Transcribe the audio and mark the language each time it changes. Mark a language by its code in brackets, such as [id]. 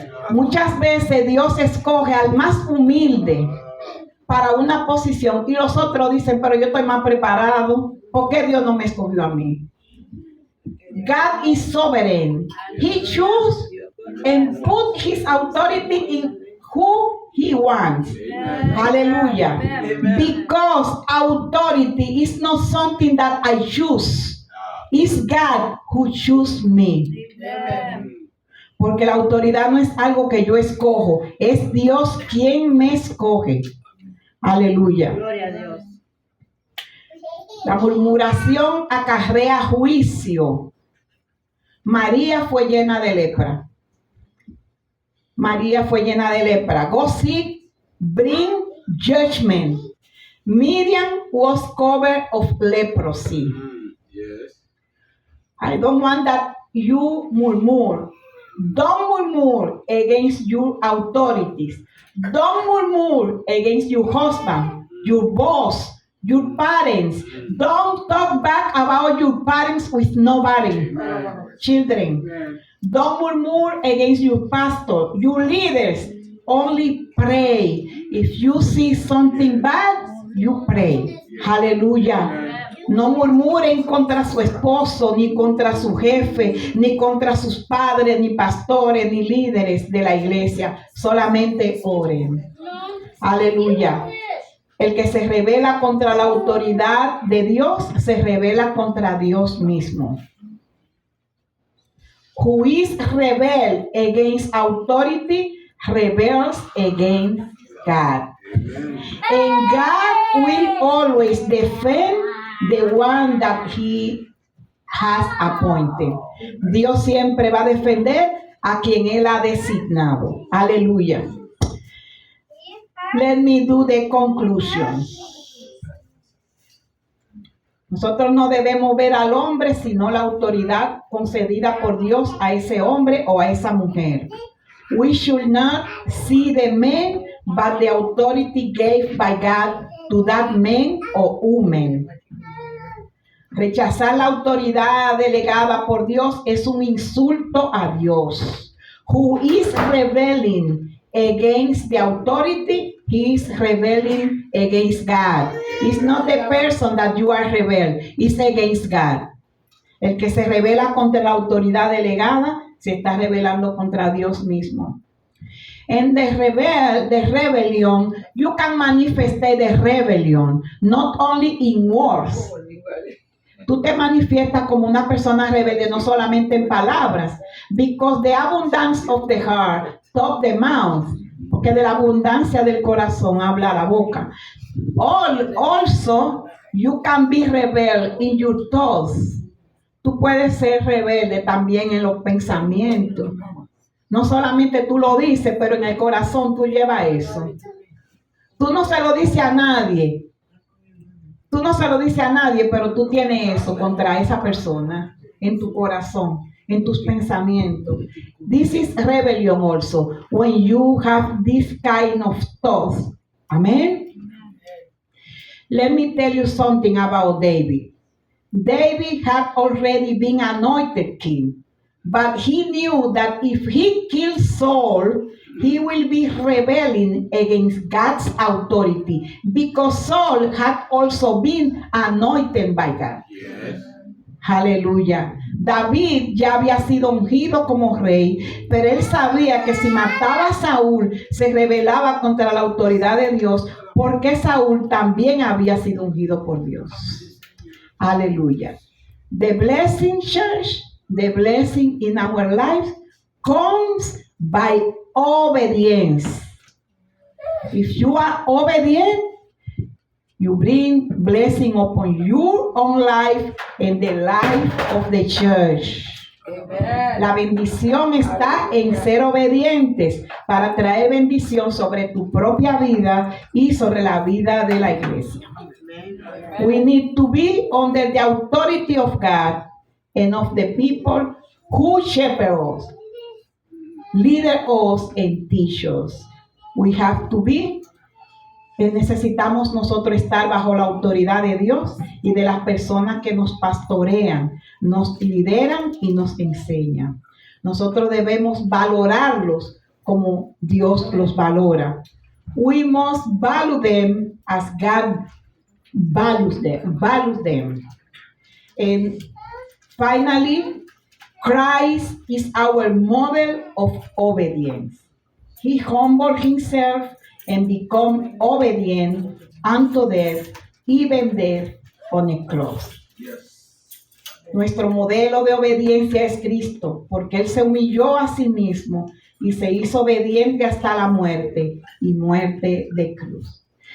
[es] Muchas veces Dios escoge al más humilde para una posición y los otros dicen, pero yo estoy más preparado. ¿Por qué Dios no me escogió a mí? [en] God is sovereign. He chose and put His authority in who He wants. Amen. Hallelujah. Amen. Because authority is not something that I choose. It's God who chose me. Amen. [es] Porque la autoridad no es algo que yo escojo. Es Dios quien me escoge. Aleluya. Gloria a Dios. La murmuración acarrea juicio. María fue llena de lepra. María fue llena de lepra. [en] Gossip bring judgment. Miriam was covered of leprosy. Yes. I don't want that you murmur. Don't murmur against your authorities. Don't murmur against your husband, your boss, your parents. Don't talk back about your parents with nobody. Children, don't murmur against your pastor, your leaders. Only pray. If you see something bad, you pray. Hallelujah. [es] No murmuren contra su esposo, ni contra su jefe, ni contra sus padres, ni pastores, ni líderes de la iglesia. Solamente oren. Aleluya. El que se rebela contra la autoridad de Dios, se rebela contra Dios mismo. [en] Who is rebel against authority, rebels against God. And God will always defend the one that he has appointed. [es] Dios siempre va a defender a quien él ha designado. Aleluya. [en] Let me do the conclusion. [es] Nosotros no debemos ver al hombre, sino la autoridad concedida por Dios a ese hombre o a esa mujer. [en] We should not see the man, but the authority gave by God to that man or woman. [es] Rechazar la autoridad delegada por Dios es un insulto a Dios. [en] Who is rebelling against the authority, he is rebelling against God. It's not the person that you are rebel, it's against God. [es] El que se rebela contra la autoridad delegada, se está rebelando contra Dios mismo. [en] And the rebellion, you can manifest the rebellion, not only in words. [es] Tú te manifiestas como una persona rebelde no solamente en palabras, [en] because the abundance of the heart talk the mouth, [es] porque de la abundancia del corazón habla la boca. [en] Also, you can be rebel in your thoughts. [es] Tú puedes ser rebelde también en los pensamientos. No solamente tú lo dices, pero en el corazón tú llevas eso. Tú no se lo dices a nadie. Tú no se lo dices a nadie, pero tú tienes eso contra esa persona en tu corazón, en tus pensamientos. [en] This is rebellion also, when you have this kind of thoughts. Amen? Let me tell you something about David. David had already been anointed king, but he knew that if he killed Saul, he will be rebelling against God's authority, because Saul had also been anointed by God. Yes. [es] Aleluya. David ya había sido ungido como rey, pero él sabía que si mataba a Saúl, se rebelaba contra la autoridad de Dios, porque Saúl también había sido ungido por Dios. Aleluya. [en] The blessing, church, the blessing in our life comes by obedience. If you are obedient, you bring blessing upon your own life and the life of the church. Amen. [es] La bendición está en ser obedientes para traer bendición sobre tu propia vida y sobre la vida de la iglesia. [en] We need to be under the authority of God and of the people who shepherd us, lead us, and teach us. We have to be. [es] Necesitamos nosotros estar bajo la autoridad de Dios y de las personas que nos pastorean, nos lideran y nos enseñan. Nosotros debemos valorarlos como Dios los valora. [en] We must value them as God values them. And finally, Christ is our model of obedience. He humbled himself and become obedient unto death, even death on a cross. [es] Nuestro modelo de obediencia es Cristo, porque Él se humilló a sí mismo y se hizo obediente hasta la muerte y muerte de cruz.